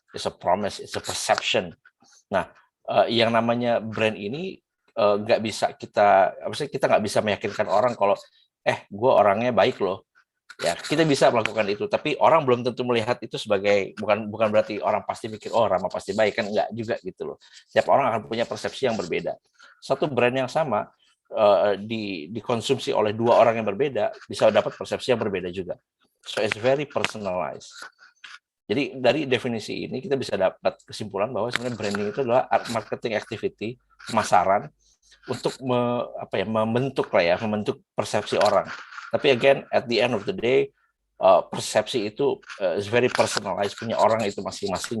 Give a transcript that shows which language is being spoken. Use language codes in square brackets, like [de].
[en] It's a promise, it's a perception. [id] Nah, yang namanya brand ini nggak bisa kita nggak bisa meyakinkan orang kalau gue orangnya baik loh. Ya, kita bisa melakukan itu, tapi orang belum tentu melihat itu sebagai bukan berarti orang pasti mikir Rama pasti baik, kan enggak juga gitu loh. Setiap orang akan punya persepsi yang berbeda. Satu brand yang sama dikonsumsi oleh dua orang yang berbeda bisa dapat persepsi yang berbeda juga. [en] So it's very personalized. [id] Jadi dari definisi ini kita bisa dapat kesimpulan bahwa sebenarnya branding itu adalah marketing activity, pemasaran untuk membentuk persepsi orang. [en] Tapi again, at the end of the day, [id] persepsi itu [en] is very personalized, [id] punya orang itu masing-masing.